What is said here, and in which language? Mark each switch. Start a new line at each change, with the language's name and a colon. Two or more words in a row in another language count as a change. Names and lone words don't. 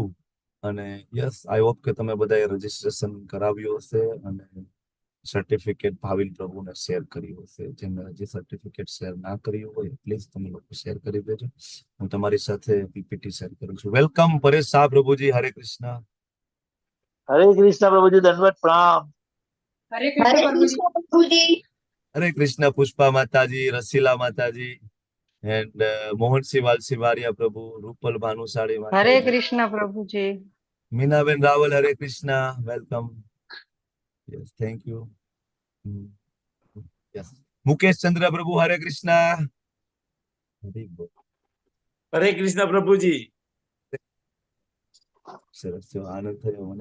Gujarati: અને
English: Yes, I hope
Gujarati: કે તમે બધાએ રજીસ્ટ્રેશન કરાવ્યું હશે અને સર્ટિફિકેટ ભાવિન પ્રભુને શેર કર્યું હશે. જેમને હજી સર્ટિફિકેટ શેર ના કર્યું હોય પ્લીઝ તમે લોકો શેર કરી દેજો. હું તમારી સાથે પીપીટી શેર કરું છું. વેલકમ પરેશ શાહ પ્રભુજી, હરે કૃષ્ણ. હરે કૃષ્ણ પ્રભુજી, દંડવત પ્રણામ.
Hindi: हरे कृष्ण प्रभु जी।
Gujarati: હરે કૃષ્ણ પુષ્પા માતાજી, રસીલા માતાજી, એન્ડ મોહનસિંહ વાલસી વારિયા પ્રભુ, રૂપલ ભાનુશાળી
Hindi: हरे
Gujarati: માતાજી,
Hindi: कृष्ण प्रभु जी।
Gujarati: મીનાબેન રાવલ, હરે કૃષ્ણ, વેલકમ. યસ,
English: thank you.
Gujarati: યસ, મુકેશ ચંદ્ર પ્રભુ, હરે કૃષ્ણ. હરે કૃષ્ણ પ્રભુજી. સરસ છે, આનંદ થયો મને.